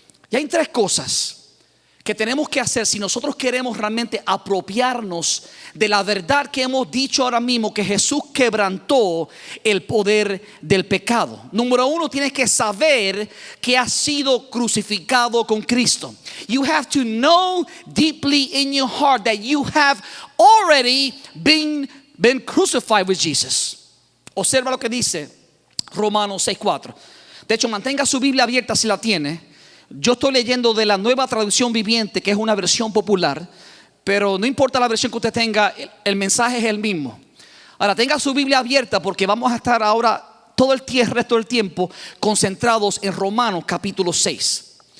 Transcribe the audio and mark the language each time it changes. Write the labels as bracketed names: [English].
[Spanish] Y hay tres cosas que tenemos que hacer si nosotros queremos realmente apropiarnos de la verdad que hemos dicho ahora mismo, que Jesús quebrantó el poder del pecado. Número uno, tienes que saber que has sido crucificado con Cristo. [English] You have to know deeply in your heart that you have already been crucified with Jesus. [Spanish] Observa lo que dice Romanos 6:4. De hecho, mantenga su Biblia abierta si la tiene, Yo estoy leyendo de la Nueva Traducción Viviente, que es una versión popular, pero no importa la versión que usted tenga, el mensaje es el mismo. Ahora tenga su Biblia abierta porque vamos a estar ahora todo el resto del tiempo concentrados en Romanos capítulo 6.